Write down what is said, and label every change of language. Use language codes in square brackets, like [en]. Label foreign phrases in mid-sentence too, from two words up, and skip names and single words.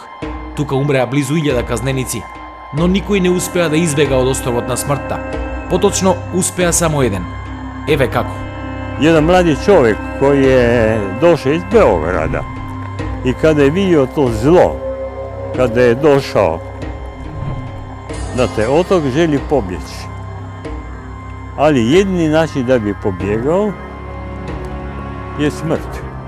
[mk] Тука умреа близу 1000 казненици, но никој не успеа да избега од островот на смртта. Поточно успеа само еден. Еве како. [hr] Jedan mladi čovjek koji je došao iz Beograda i kada je vidio to zlo, kada je došao na taj otok, želi pobjeći. Ali jedini način da bi pobjegao je smrt.